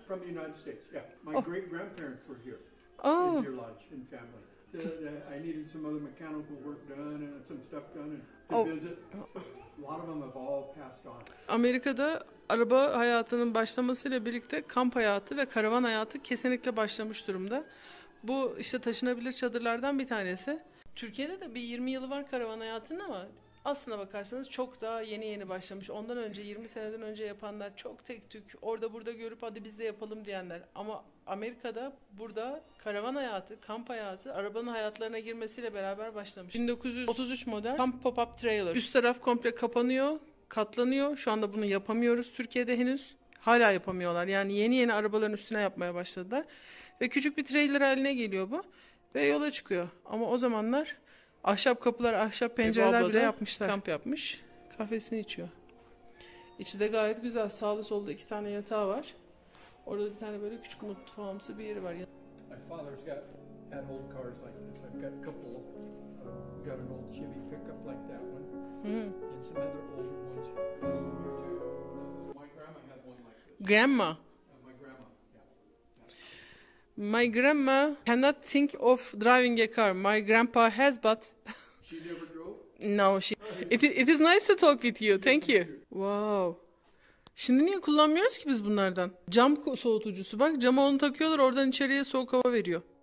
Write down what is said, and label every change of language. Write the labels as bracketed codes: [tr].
[en] From the United States, yeah. My great-grandparents were here. Oh. In Deer Lodge, in family. I needed some other mechanical work done and some stuff done and to visit. A lot of them have all passed on. [tr] Amerika'da araba hayatının başlamasıyla birlikte kamp hayatı ve karavan hayatı kesinlikle başlamış durumda. Bu işte taşınabilir çadırlardan bir tanesi. Türkiye'de de bir 20 yılı var karavan hayatının ama aslına bakarsanız çok daha yeni başlamış. Ondan önce 20 seneden önce yapanlar çok tek tük orada burada görüp hadi biz de yapalım diyenler. Ama Amerika'da burada karavan hayatı, kamp hayatı arabanın hayatlarına girmesiyle beraber başlamış. 1933 model Camp Pop-Up Trailer. Üst taraf komple kapanıyor, katlanıyor. Şu anda bunu yapamıyoruz Türkiye'de henüz. Hala yapamıyorlar. Yani yeni arabaların üstüne yapmaya başladılar. Ve küçük bir trailer haline geliyor bu. Ve yola çıkıyor. Ama o zamanlar ahşap kapılar, ahşap pencereler bile yapmışlar. Kamp yapmış. Kahvesini içiyor. İçi de gayet güzel. Sağlı solda 2 tane yatağı var. Orada bir tane böyle küçük mutfağımsı bir yeri var. [en] My father's had old cars like this. I've got a couple. Got an old Chevy pickup like that one, and some other older ones. This one here too. My grandma had one like this. Grandma. My grandma, My grandma cannot think of driving a car. My grandpa has, but She never drove. no, it is nice to talk with you. Thank you. Wow. [tr] Şimdi niye kullanmıyoruz ki biz bunlardan? Cam soğutucusu bak. Cama onu takıyorlar, oradan içeriye soğuk hava veriyor.